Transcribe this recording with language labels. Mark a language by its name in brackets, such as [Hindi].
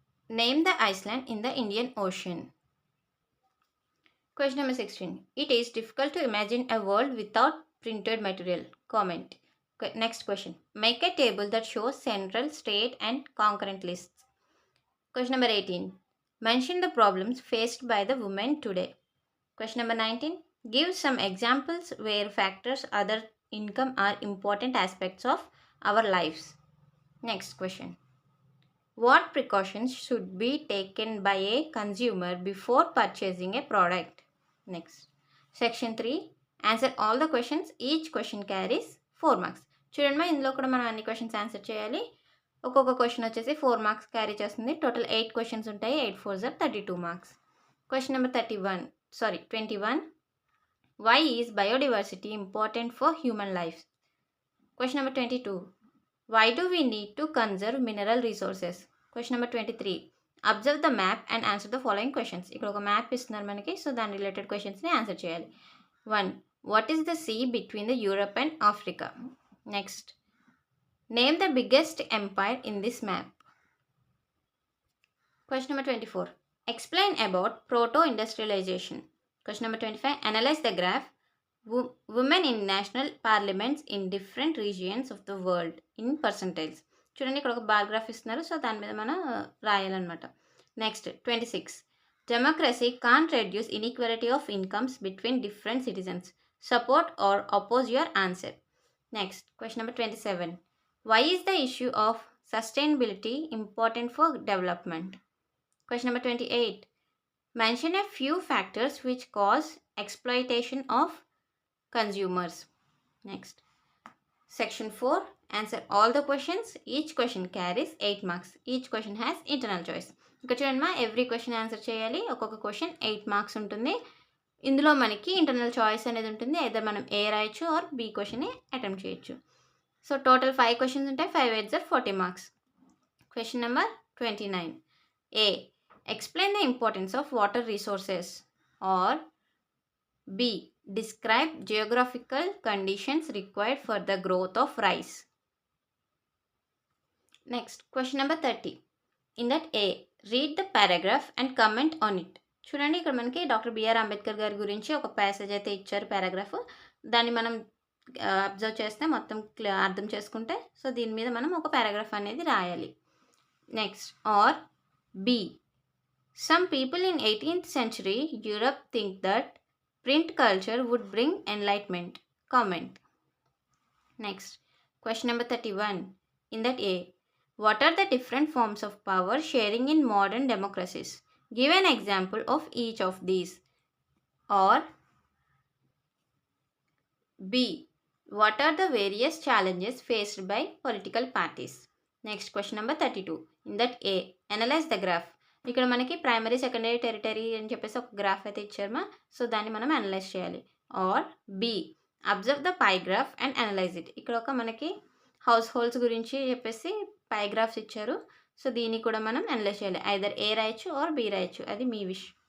[English] Name the island in the Indian ocean. Question number 16. It is difficult to imagine a world without printed material. Comment. Next question. Make a table that shows central, state and concurrent lists. Question number 18. Mention the problems faced by the women today. Question number 19. Give some examples where factors other income are important aspects of our lives. Next question. What precautions should be taken by a consumer before purchasing a product? Next. Section 3. Answer all the questions. Each question carries 4 marks. [Telugu] చూడండి, ఇందులో కూడా మనం అన్ని questions answer చేయాలి. ఒక్కొక్క question వచ్చేసి 4 marks carry చేస్తుంది. Total 8 questions ఉంటాయి. 8 4 32 marks. [English] Question number 21. Why is biodiversity important for human life? Question number 22. Why do we need to conserve mineral resources? Question number 23. Observe the map and answer the following questions. [Telugu] ఇక్కడ ఒక map ఇస్తున్నారు మనకి. So దాని related క్వశ్చన్స్ని answer చేయాలి. 1. [English] What is the sea between the Europe and Africa? Next. Name the biggest empire in this map. Question number 24. Explain about proto-industrialization. Question number 25. Analyze the graph. Women in national parliaments in different regions of the world in percentiles. [Telugu] చూడండి, ఇక్కడ ఒక bar graph ఇస్తున్నారు. So దాని మీద మనం రాయాలన్నమాట. Next 26. [English] Democracy can't reduce inequality of incomes between different citizens. Support or oppose your answer. Next question number 27. Why is the issue of sustainability important for development? Question number 28. Mention a few factors which cause exploitation of consumers. Next. Section 4. Answer all the questions. Each question carries 8 marks. Each question has internal choice. [Telugu] ఇక్కడ చూడండి, every question answer చేయాలి. ఒక్కొక్క question 8 marks ఉంటుంది. ఇందులో మనకి internal choice అనేది ఉంటుంది. either మనం ఏ రాయొచ్చు ఆర్ బి క్వశ్చన్ని అటెంప్ట్ చేయొచ్చు. సో టోటల్ 5 క్వశ్చన్స్ ఉంటాయి. 5 8 40 marks. [English] Question number 29. A. Explain the importance of water resources. Or B. Describe geographical conditions required for the growth of rice. Next question number 30. In that A read the paragraph and comment on it. [Telugu] చూడండి ఇక్కడ మనకి doctor BR Ambedkar గారి గురించి ఒక passage అయితే ఇచ్చారు paragraph. దాన్ని మనం అబ్జర్వ్ చేస్తే మొత్తం అర్థం చేసుకుంటే సో దీని మీద మనం ఒక పారాగ్రాఫ్ అనేది రాయాలి. [English] Next or B. Some people in 18th century Europe think that print culture would bring enlightenment. Comment. Next, question number 31. In that A, what are the different forms of power sharing in modern democracies? Give an example of each of these. Or B, what are the various challenges faced by political parties? Next, question number 32. In that A, analyze the graph. [Telugu] ఇక్కడ మనకి primary secondary territory అని చెప్పేసి ఒక graph అయితే ఇచ్చారమా. So దాన్ని మనం analyse చేయాలి. [English] Or B, observe the pie graph and analyse it. [Telugu] ఇక్కడ ఒక మనకి హౌస్ హోల్డ్స్ గురించి చెప్పేసి పై గ్రాఫ్స్ ఇచ్చారు. సో దీన్ని కూడా మనం అనలైజ్ చేయాలి. ఐదర్ ఏ రాయొచ్చు ఆర్ బి రాయొచ్చు, అది మీ విష్.